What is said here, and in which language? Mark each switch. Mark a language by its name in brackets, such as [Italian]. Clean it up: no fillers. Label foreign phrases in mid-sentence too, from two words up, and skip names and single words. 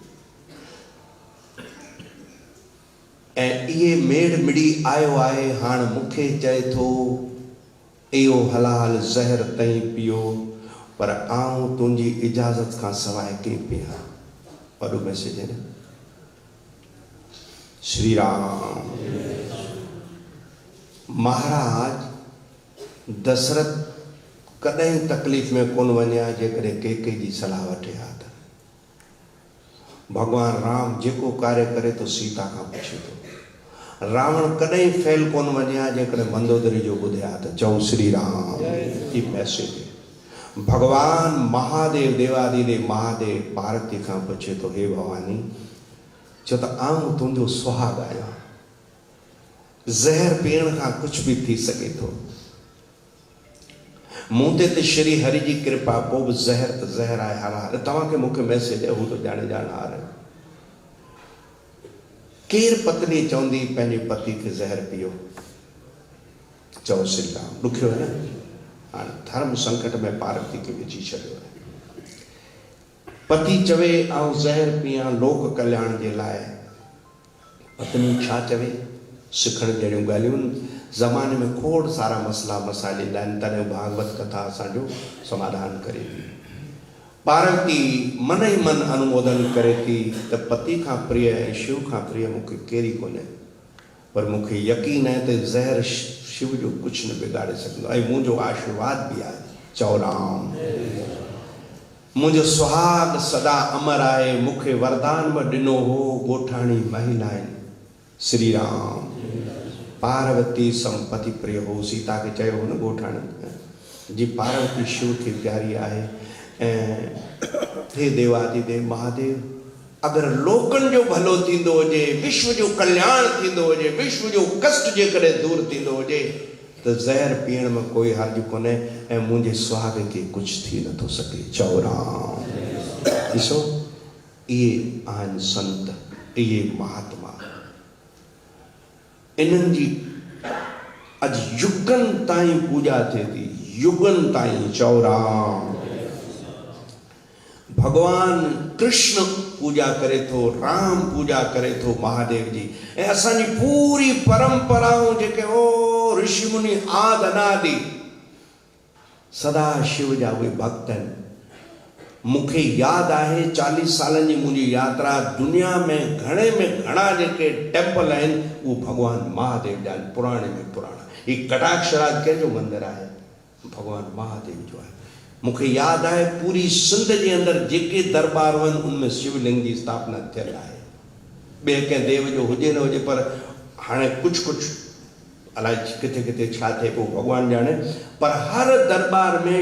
[Sindhi] ऐं इहे मेड़ मिड़ी आयो आहे, हाणे मूंखे चए थो इहो हलाल ज़हर तई पियो, पर आऊं तुंहिंजी इजाज़त खां सवाइ कीअं पियां? वॾो मैसेज है न। श्री राम। महाराज दशरथ कॾहिं तकलीफ़ में कोन वञा जेकॾहिं केके जी सलाह वठे हा त। भगवान राम जेको कार्य करे तो सीता खां पुछे थो। रावण कॾहिं फेल कोन वञा जेकॾहिं मंदोदरी जो ॿुधे हा त। चऊं श्री राम। ई मैसेज है। भगवान महादेव देवादिदेव महादेव पार्वती खां पुछे थो, हे भवानी, छो त आऊं तुंहिंजो सुहाग आहियां, ज़हर पीअण खां कुझु बि थी सघे थो। मूं ते श्री हरि जी कृपा, पोइ बि ज़हर त ज़हर आहे हलाल। तव्हांखे मूंखे मैसेज आहे, हू त ॼाणे ॼाणहार आहे। केरु पत्नी चवंदी पंहिंजे पति खे ज़हर पियो? चओ श्री राम। ॾुखियो आहे न। हाणे धर्म संकट में पार्वती खे विझी छॾियो आहे। पति चवे आऊं ज़हर पियां लोक कल्याण जे लाइ, पत्नी छा चवे? सिखण जहिड़ियूं ॻाल्हियूं। ज़माने में खोड़ सारा मसला मसाइल ईंदा आहिनि, तॾहिं भागवत कथा असांजो समाधान करे थी। पार्वती मन ई मन अनुमोदन करे थी त पति खां प्रिय ऐं शिव खां प्रिय मूंखे कहिड़ी कोन्हे, पर मूंखे यकीन आहे त ज़हर शिव जो कुझु न बिगाड़े सघंदो ऐं मुंहिंजो आशीर्वाद बि आहे। चओ राम। मुंहिंजो सुहाग सदा अमर आहे, मूंखे वरदान में ॾिनो हो ॻोठाणी महिलाएं। श्री राम। पार्वती संपत्ति प्रिय हो सीता के चयो हो न गोठाण जी पार्वती शिव खे प्यारी आहे ऐं हे देवादिदेव महादेव अगर लोकन जो भलो थींदो हुजे विश्व जो कल्याण थींदो हुजे विश्व जो कष्ट जेकॾहिं दूर थींदो हुजे तो ज़हर पीअण में कोई हर्ज कोन्हे ऐं मुंहिंजे सुहाग खे कुझु थी नथो सघे चओ राम ॾिसो इहे आहिनि संत इहे महात्मा इन्हनि जी अॼु युगनि ताईं पूॼा थिए थी युगनि ताईं चओ राम भगवान कृष्ण पूजा करे थो राम पूजा करे थो महादेव जी ऐं असांजी पूरी परंपराऊं जेके हो ऋषि मुनि आदि अनादि सदा शिव जा उहे भक्त आहिनि मूंखे यादि आहे 40 सालनि जी मुंहिंजी यात्रा दुनिया में घणा जेके टेम्पल आहिनि उहो भगवान महादेव जा आहिनि पुराणे में पुराणा हीउ कटाक्षराज कंहिंजो मंदिर आहे भगवान महादेव जो आहे मूंखे यादि आहे पूरी सिंध जे अंदरि जेके दरबार आहिनि उनमें शिवलिंग जी स्थापना थियल आहे ॿिए कंहिं देव जो हुजे न हुजे पर हाणे कुझु अलाए किथे किथे छा थिए पोइ भॻवानु ॼाणे पर हर दरबार में